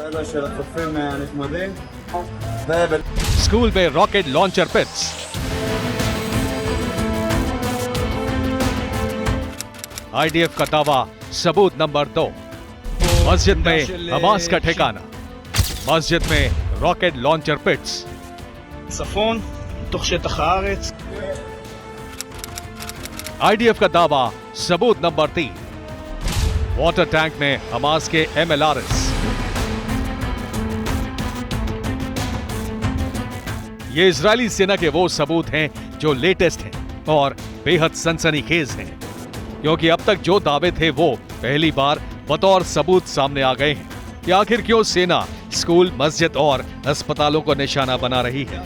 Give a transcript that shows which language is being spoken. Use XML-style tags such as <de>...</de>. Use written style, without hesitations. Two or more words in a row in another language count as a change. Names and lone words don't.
<hi>स्कूल में</hi> <en>rocket launcher pits.</en> <hi>आईडीएफ का दावा, सबूत नंबर 2, मस्जिद में हमास का ठिकाना। मस्जिद में</hi> <en>rocket launcher pits.</en> <he>צפון, תוך שטח הארץ.</he> <hi>आईडीएफ का दावा, सबूत नंबर 3,</hi> <en>water tank</en> <hi>में हमास के MLRS। ये इजरायली सेना के वो सबूत हैं जो लेटेस्ट हैं और बेहद सनसनीखेज हैं, क्योंकि अब तक जो दावे थे वो पहली बार बतौर सबूत सामने आ गए हैं कि आखिर क्यों सेना स्कूल, मस्जिद और अस्पतालों को निशाना बना रही है।</hi>